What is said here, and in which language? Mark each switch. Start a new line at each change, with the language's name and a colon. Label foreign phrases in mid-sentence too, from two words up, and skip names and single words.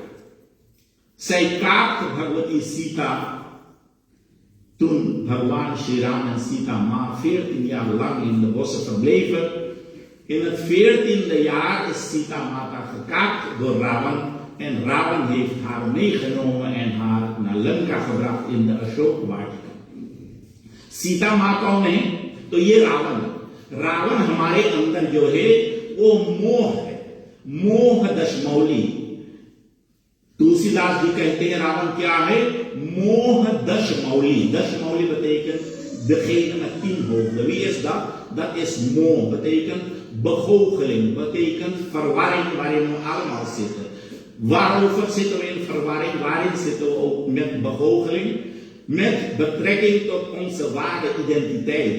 Dutch: Zij kaapt भगवती सीता toen Bhagwan Shri Ram en Sita Ma 14 jaar lang in de bossen verbleven. In het 14e jaar is Sita Mata gekaapt door Ravan En Rawan heeft haar meegenomen en haar naar Lanka gebracht in de Ashokwatika.
Hindi: सीता माँ कौन है? तो ये रावण। रावण हमारे अंदर जो है वो मोह है, मोह दशमौली। तुलसीदास जी कहते हैं रावण क्या है? मोह दशमौली। दशमौली
Dutch: betekent degene met 10 hoofden. Wie is dat? Dat is moh, betekent begoocheling, betekent verwarring waarin we allemaal zitten. Waarover zitten we in verwarring? Waarin zitten we ook met begoocheling? Met betrekking tot onze ware identiteit.